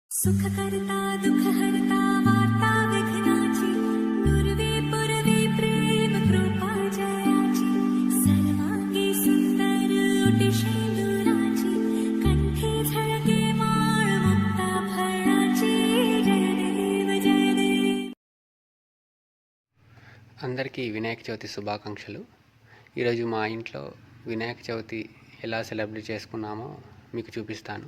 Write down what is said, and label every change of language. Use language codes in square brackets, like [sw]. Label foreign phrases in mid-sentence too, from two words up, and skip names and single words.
[mr] सुखकर्ता दुःखहर्ता वार्ता विघ्नाची नुरवी पुरवी प्रेम कृपा जयाची सर्वांगी सुंदर उटिशेंदुराची कंठी झळके माळ मुक्ता फळाची जयदेव जयदेव. [te] అందరికీ వినాయక చవితి శుభాకాంక్షలు. ఈరోజు మా ఇంట్లో వినాయక చవితి ఎలా సెలబ్రేట్ చేసుకున్నామో మీకు చూపిస్తాను.